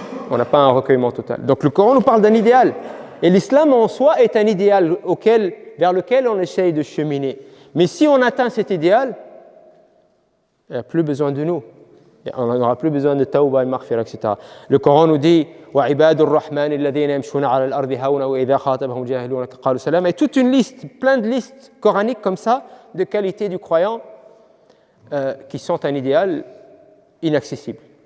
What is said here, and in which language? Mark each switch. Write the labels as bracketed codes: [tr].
[fr] On n'a pas un recueillement total. Donc le Coran nous parle d'un idéal. Et l'islam en soi est un idéal vers lequel on essaye de cheminer. Mais si on atteint cet idéal, il n'y a plus besoin de nous. On n'aura plus besoin de tawba et maghfira, etc. Le Coran nous dit [ar] وَعِبَادُ الرَّحْمَنِ الَّذِينَ يَمْشُونَ عَلَى الْأَرْضِ هَوْنًا وَإِذَا خَاطَبَهُمْ جَاهِلُونَ قَالُوا سَلَامًا. [fr] Et toute une liste, plein de listes coraniques comme ça, de qualités du croyant qui sont un idéal inaccessible.